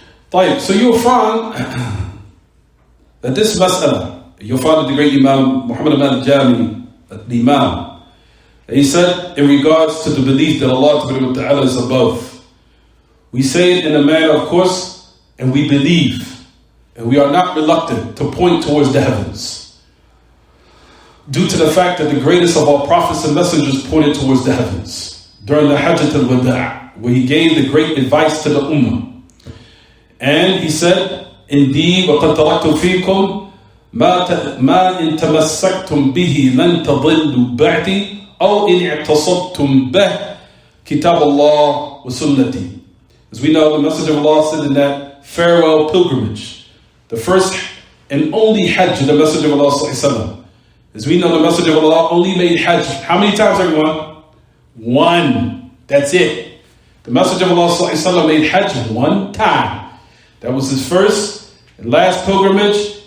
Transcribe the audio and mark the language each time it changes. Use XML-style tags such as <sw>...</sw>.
<ar>طيب,</ar> <en>so you'll find that this mas'ala, you'll find that the great Imam Muhammad al-Jami, the Imam, he said in regards to the belief that Allah Ta'ala is above, we say it in a manner, of course, and we believe, and we are not reluctant to point towards the heavens. Due to the fact that the greatest of all prophets and messengers pointed towards the heavens during the Hajjat al-Wada', where he gave the great advice to the Ummah. And he said, indeed,</en> <ar>وَقَدْ تَرَكْتُ فِيكُمْ مَا إِن تَمَسَّكْتُمْ بِهِ لَن تَضِلُّوا بَعْدِي أَوْ إِنْ اعْتَصَبْتُمْ بِهِ كِتَابَ اللَّهِ وَسُنَّتِي.</ar> <en>As we know, the Messenger of Allah said in that farewell pilgrimage, the first and only Hajj of the Messenger of Allah sallallahu. As we know, the Messenger of Allah only made Hajj. How many times, everyone? One. That's it. The Messenger of Allah ﷺ made Hajj one time. That was his first and last pilgrimage.</en>